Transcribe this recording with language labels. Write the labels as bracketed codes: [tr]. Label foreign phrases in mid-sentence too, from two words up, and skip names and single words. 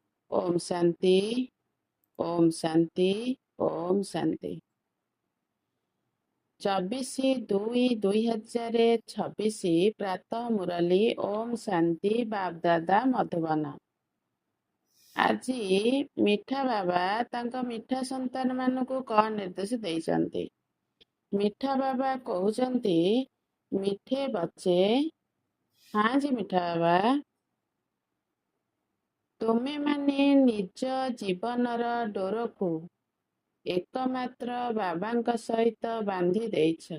[hi] ओम शांति। ओम शांति। ओम शांति। 24/2/2026 प्रातः मुरली। ओम शांति। बापदादा मधुबन। [or] ଆଜି ମିଠା ବାବା ତାଙ୍କ ମିଠା ସନ୍ତାନ ମାନଙ୍କୁ କଣ ନିର୍ଦ୍ଦେଶ ଦେଇଛନ୍ତି? ମିଠା ବାବା କହୁଛନ୍ତି, [hi] मीठे बच्चे। [or] ହଁ ଜି ମିଠା ବାବା, ତୁମେମାନେ ନିଜ ଜୀବନର ଡୋରକୁ ଏକମାତ୍ର ବାବାଙ୍କ ସହିତ ବାନ୍ଧି ଦେଇଛ।